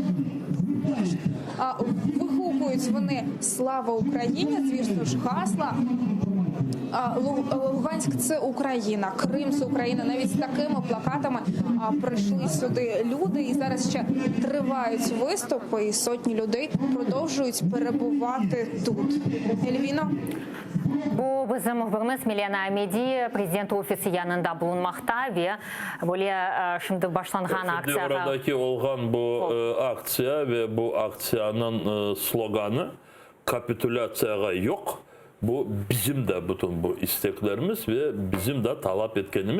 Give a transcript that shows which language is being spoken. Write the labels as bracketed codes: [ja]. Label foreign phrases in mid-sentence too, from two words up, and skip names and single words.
[uk] Вигукують вони «Слава Україні», звісно ж, гасла. Луганськ – це Україна, Крим – це Україна. Навіть з такими плакатами прийшли сюди люди. І зараз ще тривають виступи, і сотні людей продовжують перебувати тут. Ельвіно? [crh] Bu bizim muhbirimiz Milena Amidi, prezident ofisi yanında bulunmakta ve böyle şimdi başlanğan aksiyaga... Oradaki olğan bu aksiya ve bu aksiyanın sloganı kapitülasiyaya yok bu bizim de bütün bu isteklerimiz ve bizim de talep etkenimiz.